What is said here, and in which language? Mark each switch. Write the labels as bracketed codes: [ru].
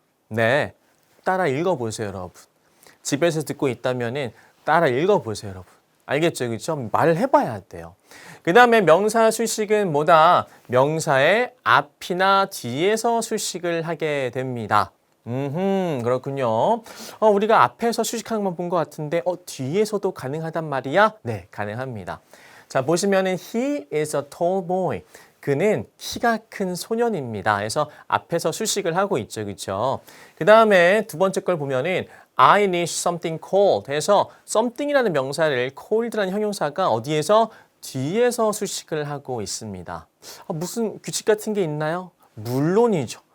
[ko] 네, 따라 읽어보세요, 여러분. 집에서 듣고 있다면은 따라 읽어보세요, 여러분. 알겠죠? 그렇죠? 말을 해봐야 돼요. 그 다음에 명사 수식은 뭐다? 명사의 앞이나 뒤에서 수식을 하게 됩니다. 그렇군요. 우리가 앞에서 수식하는 것만 본 것 같은데 뒤에서도 가능하단 말이야? 네, 가능합니다. 자, 보시면은 [en] he is a tall boy. [ko] 그는 키가 큰 소년입니다. 그래서 앞에서 수식을 하고 있죠. 그렇죠? 그 다음에 두 번째 걸 보면은 [en] I need something cold [ko] 해서 something이라는 명사를 cold라는 형용사가 어디에서? 뒤에서 수식을 하고 있습니다. 무슨 규칙 같은 게 있나요? 물론이죠.